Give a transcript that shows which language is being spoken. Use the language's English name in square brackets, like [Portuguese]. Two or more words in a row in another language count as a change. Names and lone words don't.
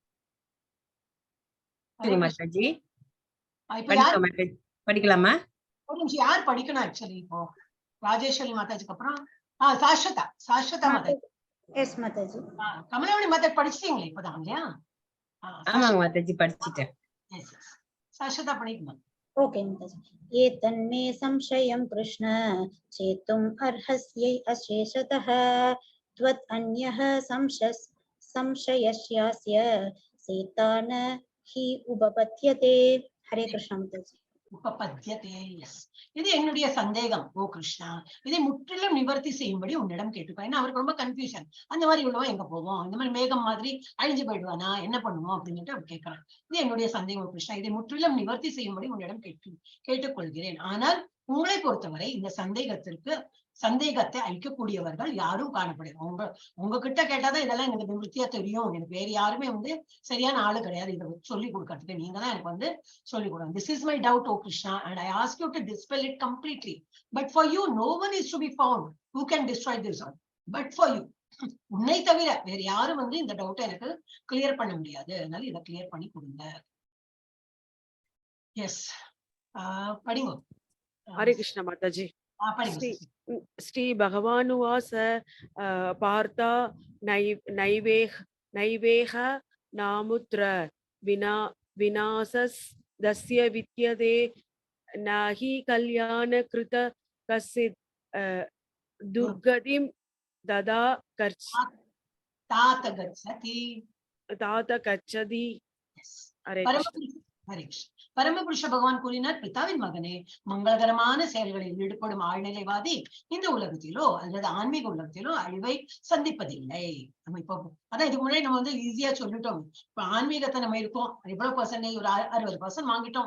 [Tamil] மாதாஜி படிக்கலாமா? ஒரு நிமிஷம், யார் படிக்கணும் ஆக்சுவலி இப்போ? ராஜேஸ்வரி மாதாஜிக்கு அப்புறம் சாஸ்வதா மாதாஜி. எஸ் மாதாஜி. கமலவாணி மாதாஜி படிச்சிட்டீங்களா இப்பதான் இல்லையா? ஆமாங்க மாதாஜி, படிச்சிட்டேன். சாஸ்வதா படிக்கணும். [Hindi] ओके माताजी. [Sanskrit] ये तन्मे संशयं कृष्ण चेतुम् अर्हस्यै अशेषतः त्वत् अन्यः संशयस्यास्य सेता न हि उपपद्यते. [Hindi] हरे कृष्ण माताजी. [Sanskrit] உபபத்யதே. [Tamil] எஸ், இது என்னுடைய சந்தேகம் ஓ கிருஷ்ணா, இதை முற்றிலும் நிவர்த்தி செய்யும்படி உன்னிடம் கேட்டுப்பேன். ஏன்னா அவருக்கு ரொம்ப கன்ஃபியூஷன். அந்த மாதிரி உள்ளவன் எங்க போவோம், இந்த மாதிரி மேகம் மாதிரி அழிஞ்சு போயிடுவானா, என்ன பண்ணுவோம் அப்படின்னு அவர் கேட்கிறான். இது என்னுடைய சந்தேகம் கிருஷ்ணா, இதை முற்றிலும் நிவர்த்தி செய்யும்படி உன்னிடம் கேட்டுக்கொள்கிறேன். ஆனால் உங்களை பொறுத்தவரை இந்த சந்தேகத்தை அழிக்கக்கூடியவர்கள் யாரும் காணப்படுகிறாங்க. உங்ககிட்ட கேட்டாதான் இதெல்லாம் எனக்கு நிவர்த்தியா தெரியும். எனக்கு வேற யாருமே சரியான ஆளு கிடையாது இதை சொல்லி கொடுக்கறதுக்கு. நீங்க தான் எனக்கு சொல்லி கொடுங்க. [English] This is my doubt, O Krishna, and I ask you to dispel it completely. But for you, no one is to be found who can destroy this one. But for you, [Tamil] உன்னை தவிர வேற யாரும் இந்த டவுட்டை எனக்கு கிளியர் பண்ண முடியாது. அதனால இதை கிளியர் பண்ணி கொடுங்க. எஸ், படிங்க. [Hindi] हरे कृष्ण माताजी. [Sanskrit] श्री भगवानुवास पार्था नैवेह नामुत्र विनाशस्य विद्यते न हि कल्याणकृत कश्चित् दुर्गतिं ददा तात गच्छति. [Hindi] हरे कृष्ण. [Tamil] பரமபுருஷ பகவான் கூறினார், பிதாவின் மகனே, மங்களகரமான செயல்களில் ஈடுபடும் ஆழ்நிலைவாதி இந்த உலகத்திலோ அல்லது ஆன்மீக உலகத்திலோ அழிவை சந்திப்பதில்லை. நம்ம இப்போ அதான் இதுக்கு முன்னாடி நம்ம ஈஸியா சொல்லிட்டோம். இப்ப ஆன்மீகத்தை நம்ம இருக்கோம், எவ்வளவு பர்சன்டேஜ், ஒரு 60% வாங்கிட்டோம்.